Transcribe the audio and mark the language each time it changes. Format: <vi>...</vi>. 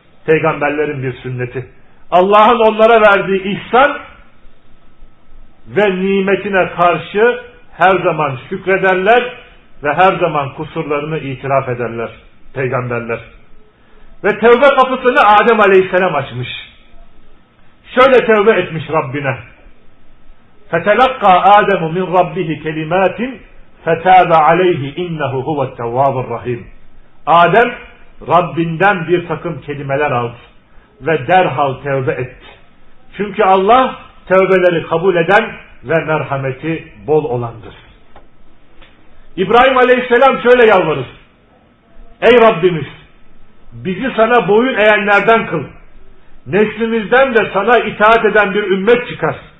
<tr>Peygamberlerin bir sünneti. Allah'ın onlara verdiği ihsan ve nimetine karşı her zaman şükrederler ve her zaman kusurlarını itiraf ederler peygamberler. Ve tevbe kapısını Adem aleyhisselam açmış. Şöyle tevbe etmiş Rabbine.</tr> <ar>فَتَلَقَّى آدَمُ مِنْ رَبِّهِ كَلِمَاتٍ فَتَابَ عَلَيْهِ اِنَّهُ هُوَ التَّوَّابُ الرَّحِيمُ</ar> <tr>Adem Rabbinden bir takım kelimeler aldı ve derhal tevbe etti. Çünkü Allah tevbeleri kabul eden ve merhameti bol olandır. İbrahim aleyhisselam şöyle yalvarır. Ey Rabbimiz! Bizi sana boyun eğenlerden kıl. Neslimizden de sana itaat eden bir ümmet çıkar.</tr>